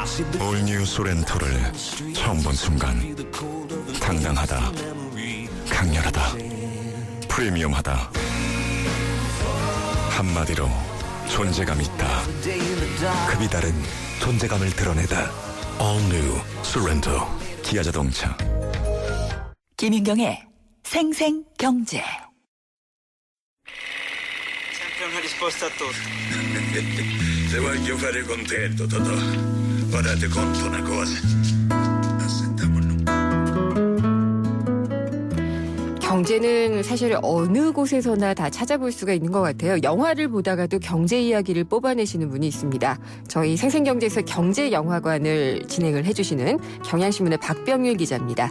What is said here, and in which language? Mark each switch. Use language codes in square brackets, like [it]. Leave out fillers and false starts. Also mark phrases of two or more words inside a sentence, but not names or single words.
[ko] 올뉴 소렌토를 처음 본 순간 당당하다, 강렬하다, 프리미엄하다. 한마디로 존재감 있다. 급이 다른 존재감을 드러내다. All New Sorento. 기아자동차. 김인경의 생생경제. [it] Sempre una risposta a tutto. Se voglio fare contento, Totò, guardate conto una cosa. [ko] 경제는 사실 어느 곳에서나 다 찾아볼 수가 있는 것 같아요. 영화를 보다가도 경제 이야기를 뽑아내시는 분이 있습니다. 저희 생생경제에서 경제영화관을 진행을 해주시는 경향신문의 박병일 기자입니다.